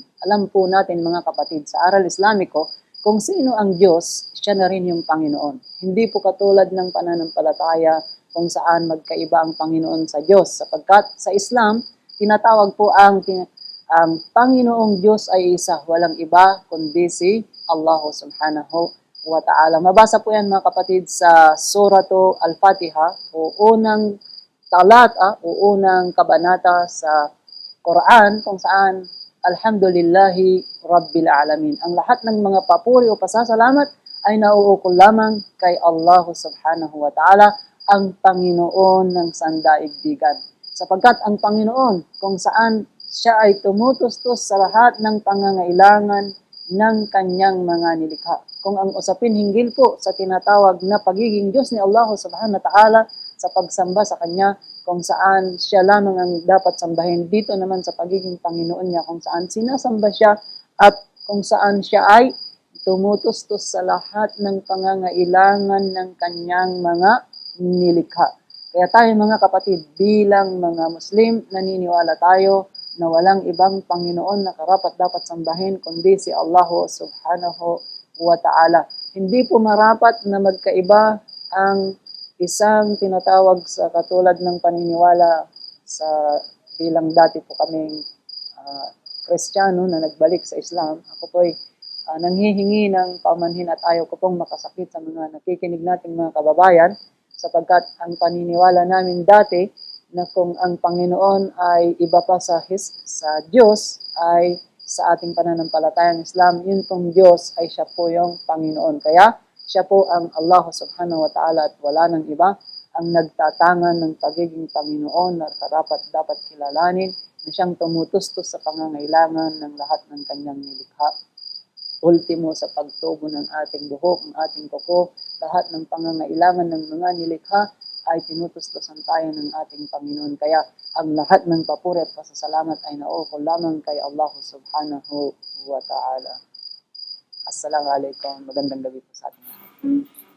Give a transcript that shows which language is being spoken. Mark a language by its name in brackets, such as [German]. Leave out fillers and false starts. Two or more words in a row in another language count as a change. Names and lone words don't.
[Filipino] Alam po natin mga kapatid, sa aral Islamiko, kung sino ang Diyos, siya na rin yung Panginoon. Hindi po katulad ng pananampalataya kung saan magkaiba ang Panginoon sa Diyos. Sapagkat sa Islam, tinatawag po ang Panginoong Diyos ay isa, walang iba kundi si Allah [Arabic] سبحانه وتعالى. [Filipino] Mabasa po yan mga kapatid sa Suratu Al-Fatiha o unang talata o unang kabanata sa Quran kung saan [Arabic] الحمد لله رب العالمين. [Filipino] Ang lahat ng mga papuri o pasasalamat ay nauukol lamang kay Allah [Arabic] سبحانه وتعالى, [Filipino] ang Panginoon ng sandaigdigan. Sapagkat ang Panginoon kung saan siya ay tumutustos sa lahat ng pangangailangan ng kanyang mga nilikha. Kung ang usapin hinggil po sa tinatawag na pagiging Diyos ni Allah [Arabic] سبحانه وتعالى [Filipino] sa pagsamba sa Kanya, kung saan siya lamang ang dapat sambahin, dito naman sa pagiging Panginoon niya, kung saan sinasamba siya at kung saan siya ay tumutustos sa lahat ng pangangailangan ng kanyang mga nilikha. Kaya tayo mga kapatid, bilang mga Muslim, naniniwala tayo na walang ibang Panginoon na karapat-dapat sambahin kundi si Allah [Arabic] سبحانه وتعالى. [Filipino] Hindi po marapat na magkaiba ang isang tinatawag sa katulad ng paniniwala sa bilang dati po kaming Kristiyano na nagbalik sa Islam. Ako po ay nanghihingi ng paumanhin at ayaw ko pong makasakit sa mga nakikinig nating mga kababayan sapagkat ang paniniwala namin dati na kung ang Panginoon ay iba pa sa Diyos ay sa ating pananampalatayang Islam, yun pong Diyos ay siya po yung Panginoon. Kaya siya po ang Allah [Arabic] سبحانه وتعالى [Filipino] at wala nang iba ang nagtatangan ng pagiging Panginoon na dapat kilalanin na siyang tumutustos sa pangangailangan ng lahat ng kanyang nilikha. Ultimo sa pagtubo ng ating buhok, ng ating kuko, lahat ng pangangailangan ng mga nilikha ay tinutustosan tayo ng ating Panginoon. Kaya ang lahat ng papuri at pasasalamat ay nauukol lamang kay Allah [Arabic] سبحانه وتعالى. [Filipino] Assalamualaikum. Magandang gabi po sa ating lahat.